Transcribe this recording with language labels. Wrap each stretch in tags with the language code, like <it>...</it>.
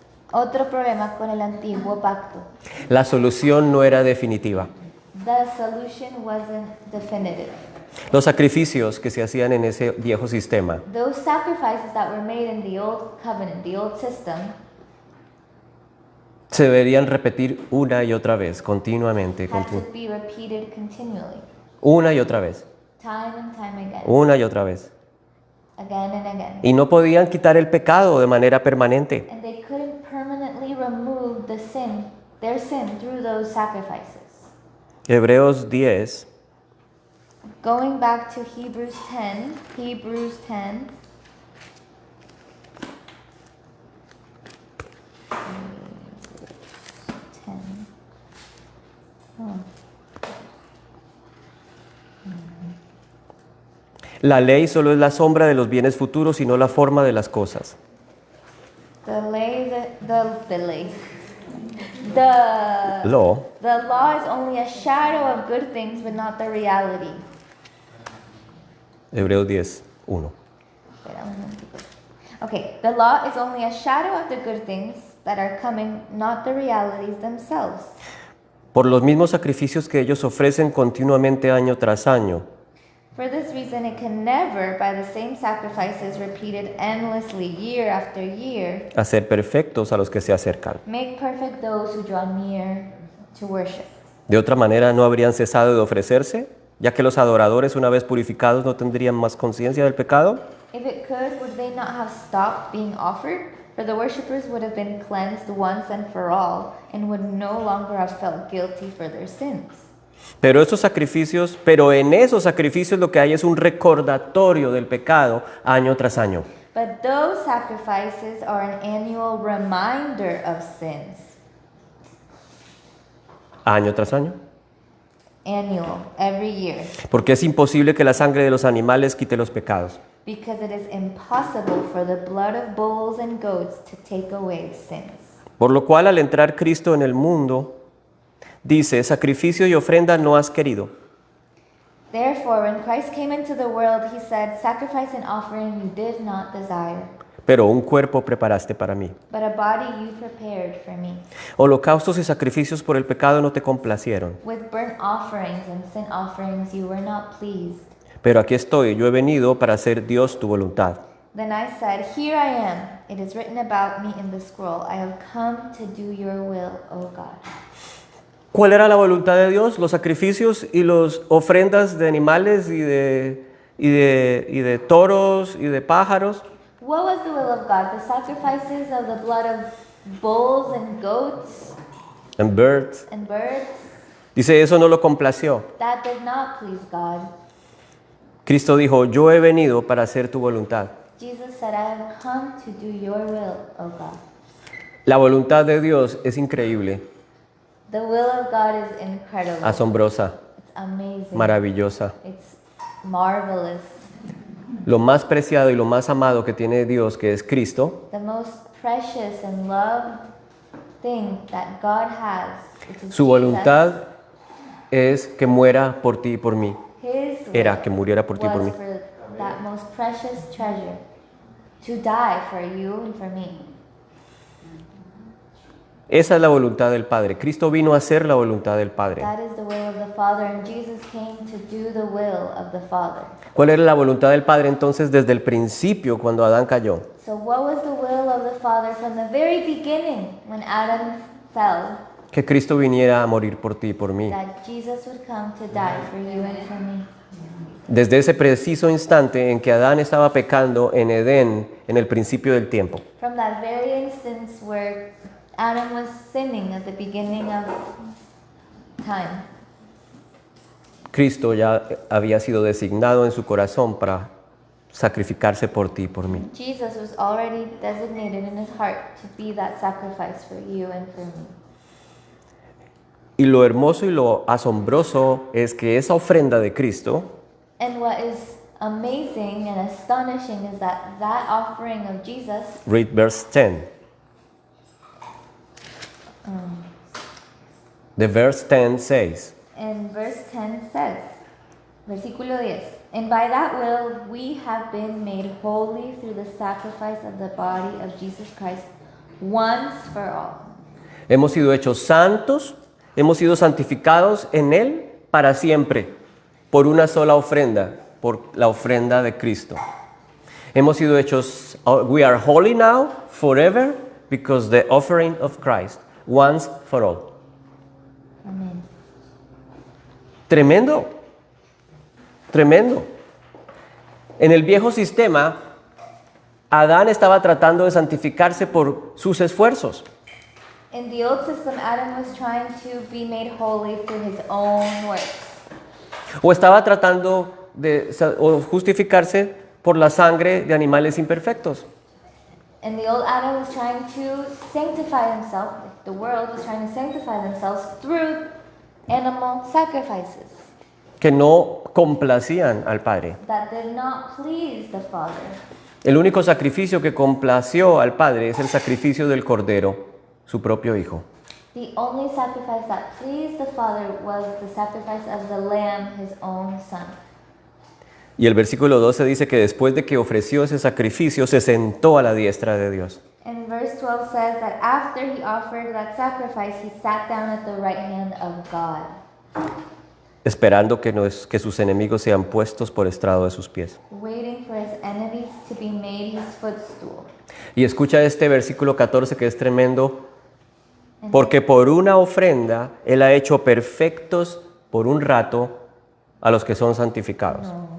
<es>Otro problema con el antiguo pacto. La solución no era definitiva.</es> <en>The solution wasn't definitive.</en> <es>Los sacrificios que se hacían en ese viejo sistema</es> <en>Those sacrifices that were made in the old covenant, the old system,</en> <es>se deberían repetir una y otra vez, continuamente,</es> <en>had to be repeated continually,</en> <es>una y otra vez,</es> <en>time and time again,</en> <es>una y otra vez.</es> <en>again and again.</en> <es>Y no podían quitar el pecado de manera permanente.</es> <en>And they couldn't permanently remove their sin through those sacrifices.</en> <es>Hebreos 10</es> <en>Going back to Hebrews 10, Hebrews 10.</en> <es>La ley solo es la sombra de los bienes futuros y no la forma de las cosas.</es> <en>Law. The law is only a shadow of good things, but not the reality.</en> <es>Hebreos 10, 1. Espera un momentito.</es> <en>Okay, the law is only a shadow of the good things that are coming, not the realities themselves.</en> <es>Por los mismos sacrificios que ellos ofrecen continuamente año tras año,</es> <en>For this reason, it can never, by the same sacrifices repeated endlessly year after year,</en> <es>hacer perfectos a los que se acercan.</es> <en>make perfect those who draw near to worship.</en> <es>De otra manera, no habrían cesado de ofrecerse, ya que los adoradores, una vez purificados, no tendrían más conciencia del pecado.</es> <en>If it could, would they not have stopped being offered? For the worshippers would have been cleansed once and for all, and would no longer have felt guilty for their sins.</en> <es>Pero en esos sacrificios lo que hay es un recordatorio del pecado año tras año.</es> <en>But those sacrifices are an annual reminder of sins.</en> <es>Año tras año.</es> <en>Annual, every year.</en> <es>Porque es imposible que la sangre de los animales quite los pecados.</es> <en>Because it is impossible for the blood of bulls and goats to take away sins.</en> <es>Por lo cual, al entrar Cristo en el mundo, dice, sacrificio y ofrenda no has querido,</es> <en>Therefore, when Christ came into the world, he said, sacrifice and offering you did not desire,</en> <es>pero un cuerpo preparaste para mí.</es> <en>but a body you prepared for me.</en> <es>Holocaustos y sacrificios por el pecado no te complacieron.</es> <en>With burnt offerings and sin offerings you were not pleased.</en> <es>Pero aquí estoy, yo he venido para hacer Dios tu voluntad.</es> <en>Then I said, here I am. It is written about me in the scroll. I have come to do your will, O God.</en> <es>¿Cuál era la voluntad de Dios? Los sacrificios y las ofrendas de animales y de toros y de pájaros.</es> <en>What was the will of God? The sacrifices of the blood of bulls and goats And birds. and birds?</en> <es>Dice, eso no lo complació.</es> <en>That did not please God.</en> <es>Cristo dijo, yo he venido para hacer tu voluntad.</es> <en>Jesus said, I have come to do your will, O God.</en> <es>La voluntad de Dios es increíble,</es> <en>The will of God is incredible.</en> <es>asombrosa,</es> <en>It's amazing.</en> <es>maravillosa.</es> <en>It's marvelous.</en> <es>Lo más preciado y lo más amado que tiene Dios, que es Cristo,</es> <en>The most precious and loved thing that God has, which is</en> <es>su</es> <en>Jesus,</en> <es>voluntad es que muera por ti y por mí.</es> <en>His will</en> <es>Era que muriera por ti y por mí.</es> <en>was for that most precious treasure, to die for you and for me.</en> <es>Esa es la voluntad del Padre. Cristo vino a hacer la voluntad del Padre.</es> <en>That is the will of the Father, and Jesus came to do the will of the Father.</en> <es>¿Cuál era la voluntad del Padre entonces desde el principio cuando Adán cayó?</es> <en>So what was the will of the Father from the very beginning when Adam fell?</en> <es>Que Cristo viniera a morir por ti y por mí.</es> <en>That Jesus would come to die for you and for me.</en> <es>Desde ese preciso instante en que Adán estaba pecando en Edén, en el principio del tiempo.</es> <en>From that very instance where Adam was sinning at the beginning of time,</en> <es>Cristo ya había sido designado en su corazón para sacrificarse por ti y por mí.</es> <en>Jesus was already designated in his heart to be that sacrifice for you and for me.</en> <es>Y lo hermoso y lo asombroso es que esa ofrenda de Cristo</es> <en>And what is amazing and astonishing is that that offering of Jesus, read verse 10. The verse 10 says, in verse 10 says,</en> <es>versículo 10,</es> <en>and by that will we have been made holy through the sacrifice of the body of Jesus Christ once for all.</en> <es>hemos sido hechos santos, hemos sido santificados en Él para siempre, por una sola ofrenda, por la ofrenda de Cristo. Hemos sido hechos,</es> <en>we are holy now, forever, because the offering of Christ, once for all. Amen.</en> <es>Tremendo, tremendo. En el viejo sistema, Adán estaba tratando de santificarse por sus esfuerzos.</es> <en>In the old system, Adam was trying to be made holy through his own works.</en> <es>¿O estaba tratando o justificarse por la sangre de animales imperfectos?</es> <en>And the old Adam was trying to sanctify himself, the world was trying to sanctify themselves through animal sacrifices</en> <es>Que no complacían al Padre.</es> <en>that did not please the Father.</en> <es>El único sacrificio que complació al Padre es el sacrificio del Cordero, su propio Hijo.</es> <en>The only sacrifice that pleased the Father was the sacrifice of the Lamb, his own Son.</en> <es>Y el versículo 12 dice que después de que ofreció ese sacrificio, se sentó a la diestra de Dios.</es> <en>And verse 12 says that after he offered that sacrifice, he sat down at the right hand of God,</en> <es>Esperando que sus enemigos sean puestos por estrado de sus pies.</es> <en>waiting for his enemies to be made his footstool.</en> <es>Y escucha este versículo 14 que es tremendo. Porque por una ofrenda Él ha hecho perfectos por un rato a los que son santificados.</es>